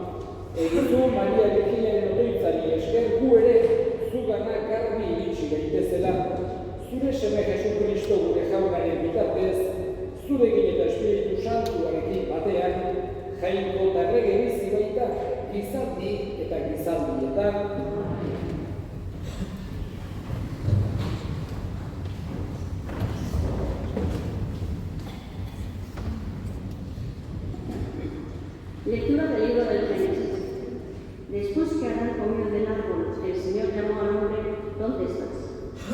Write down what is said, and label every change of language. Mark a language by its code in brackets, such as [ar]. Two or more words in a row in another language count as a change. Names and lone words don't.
[eu] Egizu Maria Virginianen otoitzari esker gu ere zugana garbi iritsi gaitezela, zure seme Jesukristo gure jaunaren bitartez, zurekin eta Espiritu Santuarekin batean, jainko eta errege bizi baita gizaldi eta gizaldietan. [es] Lectura del libro del Génesis. Después que Adán comió del árbol, el Señor llamó al hombre: ¿Dónde estás?